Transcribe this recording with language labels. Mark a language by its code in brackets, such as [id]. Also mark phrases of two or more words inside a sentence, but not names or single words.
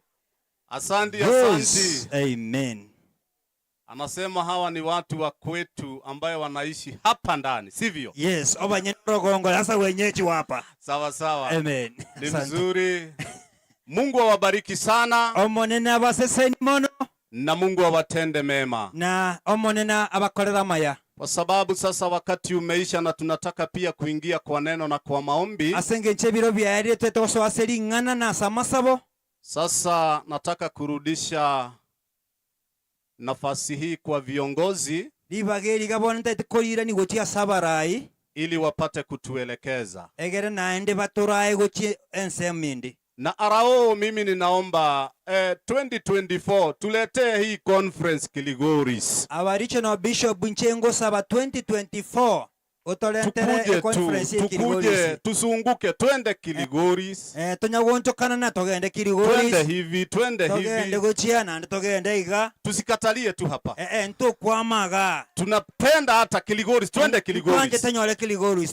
[sw] Asante, asante. Amen. Anasema hawa ni watu wa kwetu ambayo wanaishi hapa ndani, sivyo? Yes, abanyenorogongo sasa wenyeji hapa. Sawa sawa. Amen. Ni mzuri. Mungu awabariki sana. [guz] Omonena abaseseni mono. [sw] Na Mungu awatende mema. [guz] Na omonena abakorera maya. [sw] Kwa sababu sasa wakati umeisha na tunataka pia kuingia kwa neno na kwa maombi. [guz] Asenge biro byari twetoso aseringana na samasabo. [sw] Sasa nataka kurudisha nafasi hii kwa viongozi [guz] libageri gabona ntaikoira ni gotia sabarai [sw] ili wapate kutuelekeza. [guz] Egere naende batorai gotie ensemindi. [sw] Na arao mimi ninaomba 2024 tuletee hii conference Kiligoris. [en] Our regional bishop Bunchengo saba 2024 [sw] tukuje tusunguke twende Kiligoris. Twende hivi, twende hivi. Tusikatalie tu hapa. Tunapenda hata Kiligoris, twende Kiligoris.